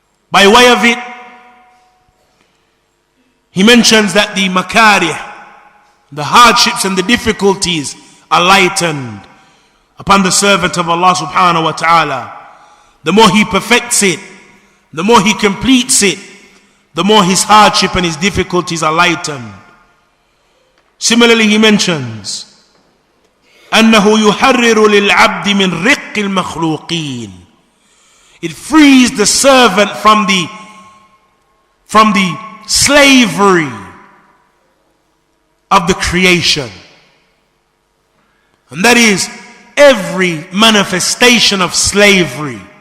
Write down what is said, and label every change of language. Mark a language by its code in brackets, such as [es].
[en] By way of it, he mentions that the makarih, the hardships and the difficulties are lightened upon the servant of Allah subhanahu wa ta'ala. The more he perfects it, the more he completes it, the more his hardship and his difficulties are lightened. Similarly, he mentions [ar] أنه يحرر للعبد من رق المخلوقين. [en] It frees the servant from the slavery of the creation. And that is every manifestation of slavery.